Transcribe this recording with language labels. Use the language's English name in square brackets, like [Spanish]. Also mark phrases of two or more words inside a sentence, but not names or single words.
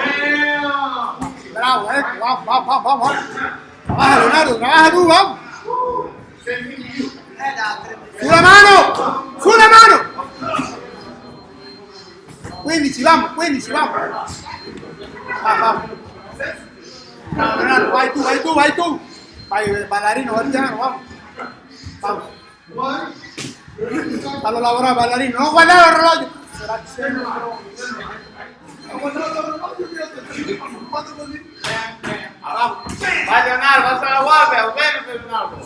[Spanish] Bravo, vamos. Trabaja Leonardo, trabaja tú, vamos. [Italian] Sulla mano. [Spanish] 15, vamos. Vamos. [Italian] Leonardo, vai tu. Vai, ballerino, vamos. Fallo lavorare ballerino, non guardare l'orologio. Vai Leonardo, alza la guardia, bene Leonardo.